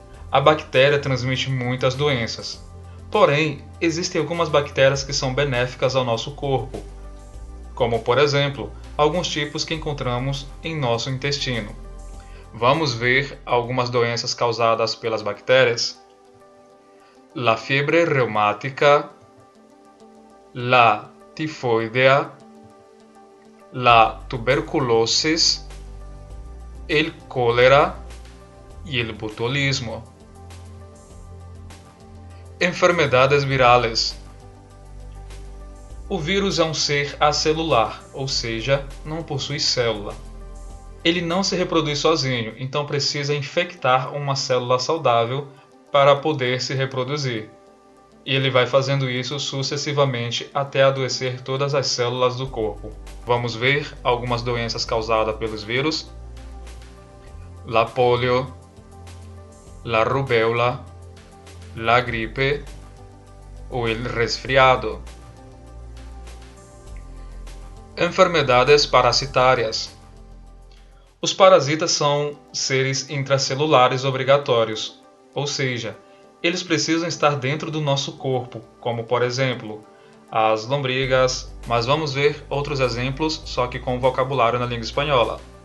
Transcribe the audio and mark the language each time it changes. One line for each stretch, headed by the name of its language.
Portuguese: A bactéria transmite muitas doenças, porém, existem algumas bactérias que são benéficas ao nosso corpo, como, por exemplo, alguns tipos que encontramos em nosso intestino. Vamos ver algumas doenças causadas pelas bactérias?
Spanish: La fiebre reumática, la tifoidea, la tuberculosis, el cólera e el botulismo. Enfermedades virales.
Portuguese: O vírus é um ser acelular, ou seja, não possui célula. Ele não se reproduz sozinho, então precisa infectar uma célula saudável para poder se reproduzir. E ele vai fazendo isso sucessivamente até adoecer todas as células do corpo. Vamos ver algumas doenças causadas pelos vírus?
Spanish: La polio, la rubéola, la gripe ou el resfriado. Enfermedades parasitárias.
Portuguese: Os parasitas são seres intracelulares obrigatórios, ou seja, eles precisam estar dentro do nosso corpo, como por exemplo, as lombrigas, mas vamos ver outros exemplos, só que com vocabulário na língua espanhola.